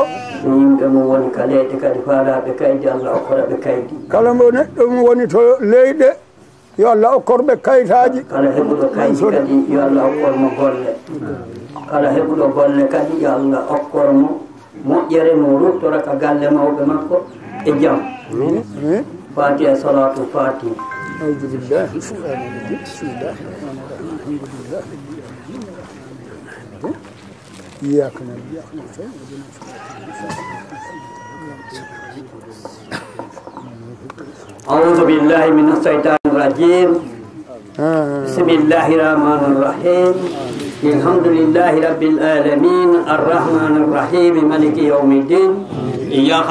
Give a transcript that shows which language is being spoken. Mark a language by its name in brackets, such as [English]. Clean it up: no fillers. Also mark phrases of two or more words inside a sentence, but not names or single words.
[Fula] yimɓe mo woni ka leyɗe kadi faalaɓe kaydi Allah okkoraɓe kaydi kala mo neɗɗo mo woni to leyɗe yo Allah okkorɓe kayitaji kala heɓuɗo kaydi kadi yo Allah okkormo golle kala heɓuɗo golle kadi yo Allah okkormo moƴƴere mo ruttora ka galle mawɓe makko e jaam Fatiha salatu Fatiha [Arabic] أعوذ بالله الشيطان الرجيم بسم الله الرحمن الرحيم الحمد لله إياك نعبد وإياك نستعين أعوذ بالله من الشيطان الرجيم بسم الله الرحمن الرحيم الحمد لله رب العالمين الرحمن الرحيم مالك يوم الدين إياك